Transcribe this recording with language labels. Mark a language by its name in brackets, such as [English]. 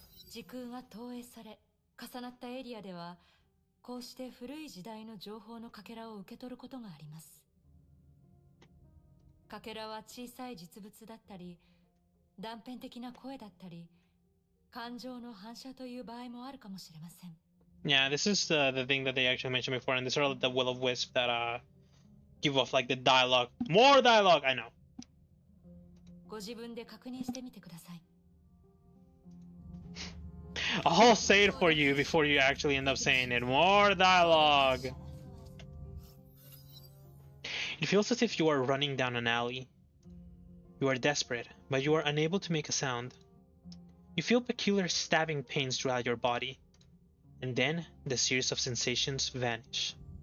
[Japanese] 時空が投影され、重なったエリアでは、こうして古い時代の情報のかけらを受け取ることがあります。かけらは小さい実物だったり、断片的な声だったり、感情の反射という場合もあるかもしれません。 [English] Yeah, this is the thing that they actually mentioned before, and these are the will-o-wisp that give off like the dialogue. More dialogue, I know. [Japanese] ご自分で確認してみてください。 [English] I'll say it for you before you actually end up saying it. More dialogue. It feels as if you are running down an alley. You are desperate, but you are unable to make a sound. You feel peculiar stabbing pains throughout your body, and then the series of sensations vanish.